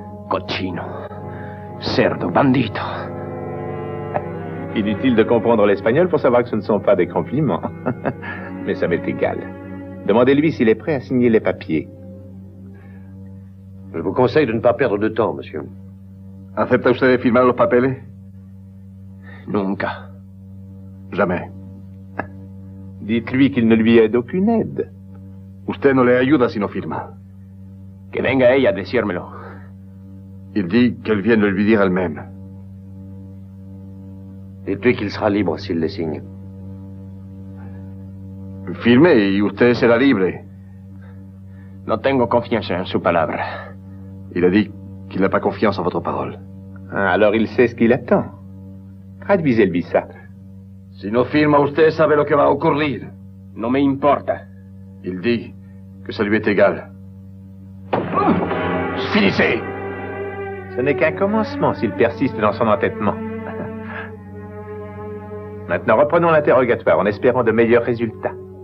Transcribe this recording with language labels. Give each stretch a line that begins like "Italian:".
Spanish: Cochino. Cerdo, bandito.
French: Inutile de comprendre l'espagnol pour savoir que ce ne sont pas des compliments. Mais ça m'est égal. Demandez-lui s'il est prêt à signer les papiers. Je vous conseille de ne pas perdre de temps, monsieur.
Spanish: ¿Acepta usted firmar los papeles? Nunca.
French: Jamais. Dites-lui qu'il ne lui aide aucune aide.
Spanish: Usted no le ayuda si no firma. Que venga ella a decírmelo.
French: Il dit qu'elle vienne le lui dire elle-même. Dites-lui qu'il sera libre s'il les signe.
Spanish: Firme y usted será libre. No tengo confianza en su palabra.
French: Il a dit qu'il n'a pas confiance en votre parole. Ah, alors il sait ce qu'il attend. Traduisez-lui ça.
Spanish: Si no firma, usted sabe lo que va a ocurrir. No me importa.
French: Il dit que ça lui est égal. Finissez! Ce n'est qu'un commencement s'il persiste dans son entêtement. Maintenant, reprenons l'interrogatoire en espérant de meilleurs résultats.